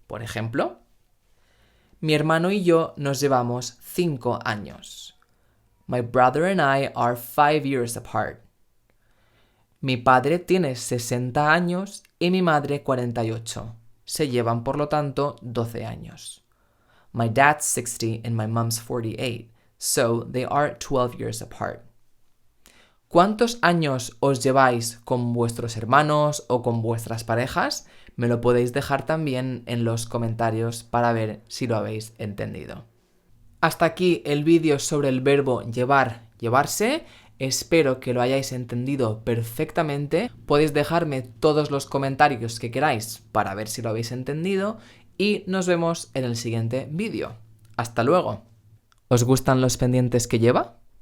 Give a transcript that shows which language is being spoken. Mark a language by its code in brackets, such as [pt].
[es] Por ejemplo, mi hermano y yo nos llevamos 5 años. My brother and I are 5 years apart. Mi padre tiene 60 años y mi madre 48. Se llevan, por lo tanto, 12 años. [en] My dad's 60 and my mom's 48, so they are 12 years apart. [es] ¿Cuántos años os lleváis con vuestros hermanos o con vuestras parejas? Me lo podéis dejar también en los comentarios para ver si lo habéis entendido. Hasta aquí el vídeo sobre el verbo llevar, llevarse. Espero que lo hayáis entendido perfectamente. Podéis dejarme todos los comentarios que queráis para ver si lo habéis entendido y nos vemos en el siguiente vídeo. ¡Hasta luego! ¿Os gustan los pendientes que lleva?